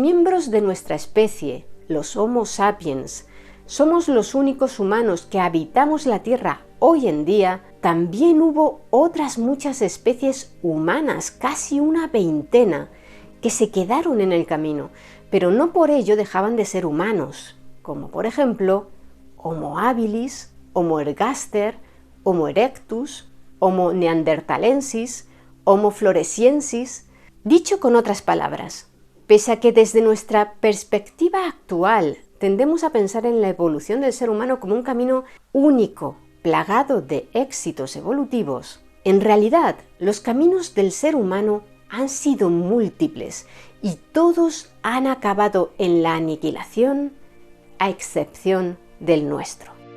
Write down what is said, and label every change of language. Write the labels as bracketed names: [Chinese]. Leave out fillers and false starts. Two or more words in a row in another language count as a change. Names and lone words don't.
[Spanish] miembros de nuestra especie, los Homo sapiens, somos los únicos humanos que habitamos la Tierra hoy en día, también hubo otras muchas especies humanas, casi una veintena, que se quedaron en el camino, pero no por ello dejaban de ser humanos, como por ejemplo Homo habilis, Homo ergaster, Homo erectus, Homo neanderthalensis, Homo floresiensis. Dicho con otras palabras, pese a que desde nuestra perspectiva actual tendemos a pensar en la evolución del ser humano como un camino único, plagado de éxitos evolutivos, en realidad los caminos del ser humano han sido múltiples y todos han acabado en la aniquilación, a excepción del nuestro.